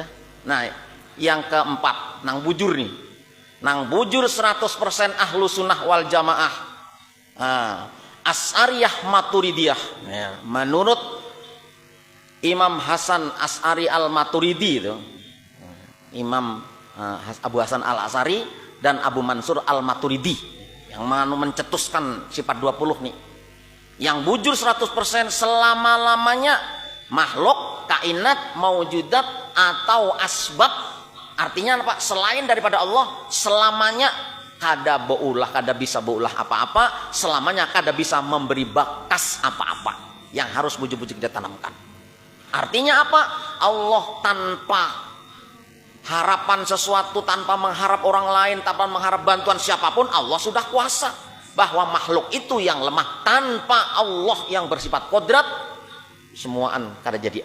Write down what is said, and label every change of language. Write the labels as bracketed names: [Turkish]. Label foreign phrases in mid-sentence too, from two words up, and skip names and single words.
[Banjar] Nah, yang keempat nang bujur nih. Nang bujur 100% [Arabic] أهل السنة والجماعة. [Indonesian] As'ariyah Maturidiyah ya, menurut Imam Hasan As'ari al-Maturidi itu Imam Abu Hasan al-As'ari dan Abu Mansur al-Maturidi yang mencetuskan sifat 20 nih, yang bujur 100% selama-lamanya makhluk, kainat, maujudat atau asbab Artinya apa? [Banjar] Selain daripada Allah, selamanya kada beulah, kada bisa beulah apa-apa, selamanya kada bisa memberi bakas apa-apa yang harus bujuk-bujuk kita tanamkan. [Indonesian] Artinya apa? Allah tanpa harapan sesuatu, tanpa mengharap orang lain, tanpa mengharap bantuan siapapun, Allah sudah kuasa. [Banjar] Bahwa makhluk itu yang lemah, tanpa Allah yang bersifat kodrat, semuaan kada jadi.